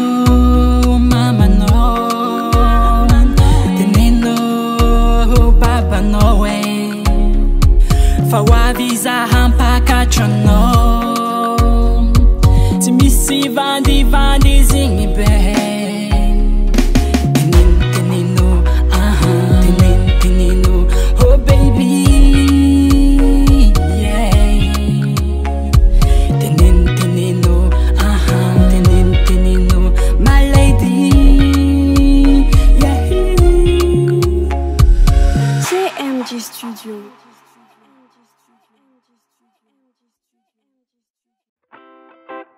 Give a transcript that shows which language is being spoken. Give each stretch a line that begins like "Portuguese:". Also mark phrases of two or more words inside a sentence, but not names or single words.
Malagasy: mamanao Teneno babanao Fa hoavy zaha mpakatra anao Tsy misy vandivandy zigny be Teneno,
English: oh baby, yeah. Teneno, my lady, yeah. CMG Studio.